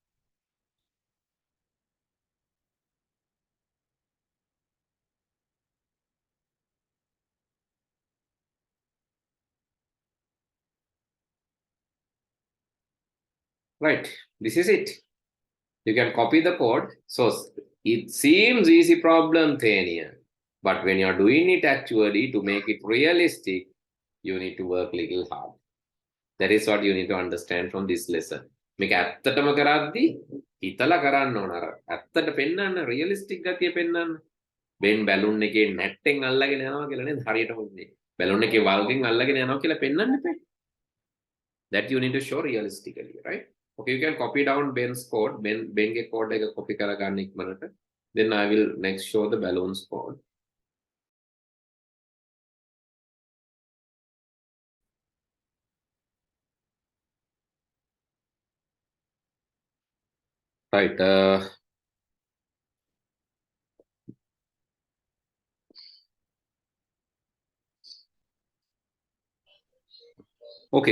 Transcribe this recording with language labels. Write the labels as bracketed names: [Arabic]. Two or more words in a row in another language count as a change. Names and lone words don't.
[English] Right, this is it. You can copy the code. So it seems easy problem, Thania, but when you're doing it actually to make it realistic, you need to work little hard. That is what you need to understand from this lesson. [Sinhala] මේක ඇත්තටම කරද්දී හිතලා කරන්න ඕන අර ඇත්තට පෙන්වන්න රියලිස්ටික් ගතිය පෙන්වන්න. බෙන් බැලුන් එකේ නැට්ටෙන් අල්ලගෙන යනවා කියලා නේද හරියටම උන්නේ. බැලුන් එකේ වල්ගෙන් අල්ලගෙන යනවා කියලා පෙන්වන්න එපා. [English] That you need to show realistically, right? Okay, you can copy down Ben's code. [Sinhala] Ben ge code එක copy කරගන්න ඉක්මනට. [English] Then I will next show the balloons code. Right. Okay.